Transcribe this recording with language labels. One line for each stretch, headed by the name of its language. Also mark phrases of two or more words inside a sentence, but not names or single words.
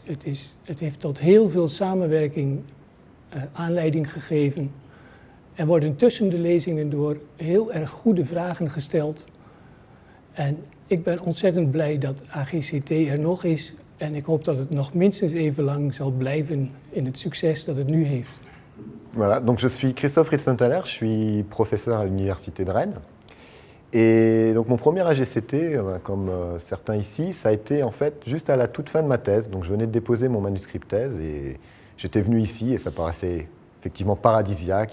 Dutch: Het heeft tot heel veel samenwerking aanleiding gegeven. Er worden tussen de lezingen door heel erg goede vragen gesteld. En ik ben ontzettend blij dat AGCT er nog is. En ik hoop dat het nog minstens even lang zal blijven in het succes dat het nu heeft.
French: Voilà, donc je suis Christophe Ritz-Saint-Hilaire, je suis professeur à l'Université de Rennes. Et donc mon premier AGCT, comme certains ici, ça a été en fait juste à la toute fin de ma thèse. Donc je venais de déposer mon manuscrit de thèse et j'étais venu ici et ça paraissait effectivement paradisiaque.